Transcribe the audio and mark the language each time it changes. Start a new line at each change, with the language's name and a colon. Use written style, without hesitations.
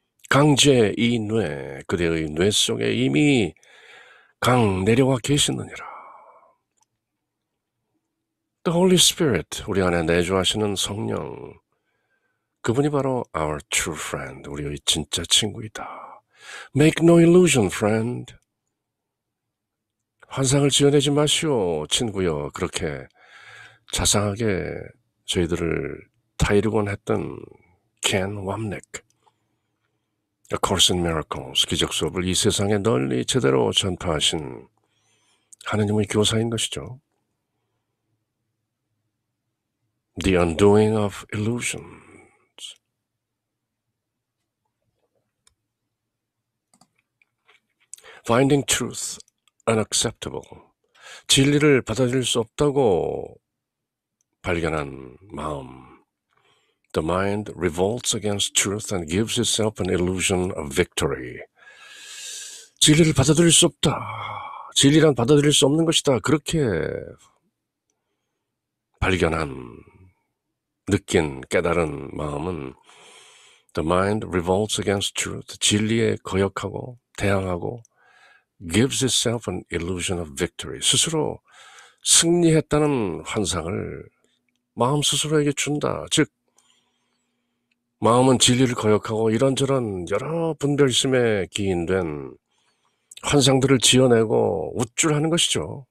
Korean: 강제인회, 그대의 뇌 속에 이미 강 내려와 계시느니라. The Holy Spirit, 우리 안에 내주하시는 성령, 그분이 바로
English: our true friend,
Korean: 우리의 진짜 친구이다.
English: Make no illusion, friend.
Korean: 환상을 지어내지 마시오, 친구여. 그렇게 자상하게 저희들을 타이르곤 했던 켄 왑넥, A Course in Miracles, 기적 수업을 이 세상에 널리 제대로 전파하신 하나님의 교사인 것이죠.
English: The Undoing of Illusions. Finding truth unacceptable.
Korean: 진리를 받아들일 수 없다고 발견한 마음.
English: The mind revolts against truth and gives itself an illusion of victory.
Korean: 진리를 받아들일 수 없다. 진리란 받아들일 수 없는 것이다. 그렇게 발견한, 느낀, 깨달은 마음은
English: The mind revolts against truth.
Korean: 진리에 거역하고 대항하고
English: gives itself an illusion of victory.
Korean: 스스로 승리했다는 환상을 마음 스스로에게 준다. 즉 마음은 진리를 거역하고 이런저런 여러 분별심에 기인된 환상들을 지어내고 우쭐하는 것이죠.